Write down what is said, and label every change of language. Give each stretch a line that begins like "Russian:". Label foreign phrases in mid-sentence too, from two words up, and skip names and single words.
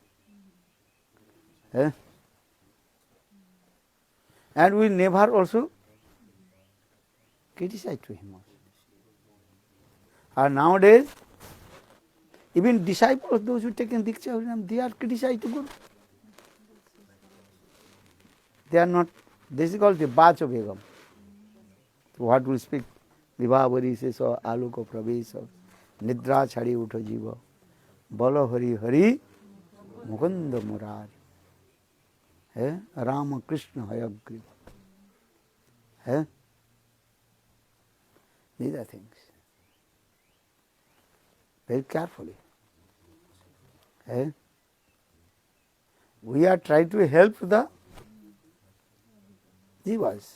English: And we never also criticize to him also. And nowadays, even disciples, those who taken Diksha Harinam, they are criticized to Guru. They are not, this is called the Bacha Begam. So what will speak?
Bangla: বিভাবরী শেষ আলোক প্রবেশ, নিদ্রা ছাড়ি উঠ জীব, বল হরি হরি, মুকুন্দ মুরারি.
English: Rama Krishna Hayagriva. These are things. Very carefully. We are trying to help the jivas.